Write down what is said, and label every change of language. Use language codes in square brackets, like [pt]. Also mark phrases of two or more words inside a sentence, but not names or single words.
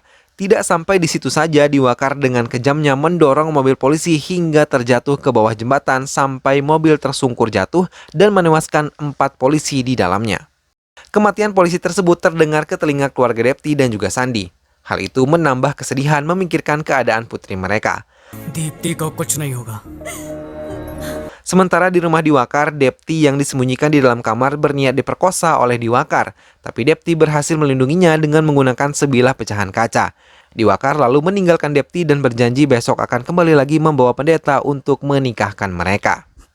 [id] Tidak sampai di situ saja, Diwakar dengan kejamnya mendorong mobil polisi hingga terjatuh ke bawah jembatan sampai mobil tersungkur jatuh dan menewaskan 4 polisi di dalamnya. Kematian polisi tersebut terdengar ke telinga keluarga Depti dan juga Sandi. Hal itu menambah kesedihan memikirkan keadaan putri mereka. [hi] दीप्ति को कुछ नहीं होगा. [id] Sementara di rumah Diwakar, Depti yang disembunyikan di dalam kamar berniat diperkosa oleh Diwakar. Tapi Depti berhasil melindunginya dengan menggunakan sebilah pecahan kaca. Diwakar lalu meninggalkan Depti dan berjanji besok akan kembali lagi membawa pendeta untuk menikahkan mereka.